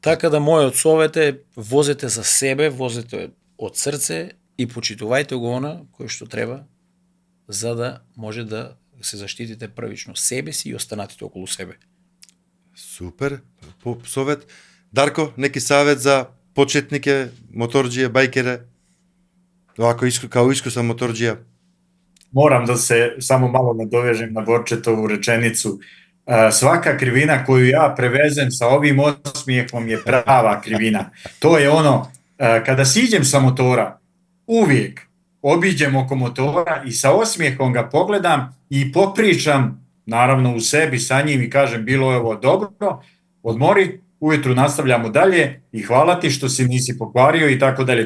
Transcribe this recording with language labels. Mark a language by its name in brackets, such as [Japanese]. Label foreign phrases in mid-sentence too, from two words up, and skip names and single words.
[Macedonian] Така да мојот совет е возете за себе, возете од срце и почитувајте го она кој што треба за да може да се заштитите првично себе си и останатите околу себе. Супер, совет. [Serbian] Дарко, неки савет за почетнике, моторџије, бајкере, овако као искусан моторџија? Moram da se samo malo nadovežem na Borčetovu rečenicu. Svaka krivina koju ja prevezem sa ovim osmijehom je prava krivina. To je ono, kada siđem sa motora, uvijek obiđem oko motora i sa osmijehom ga pogledam i popričam, naravno u sebi sa njim i kažem bilo je ovo dobro, odmori, ujutru nastavljamo dalje i hvala ti što si nisi pokvario i tako dalje.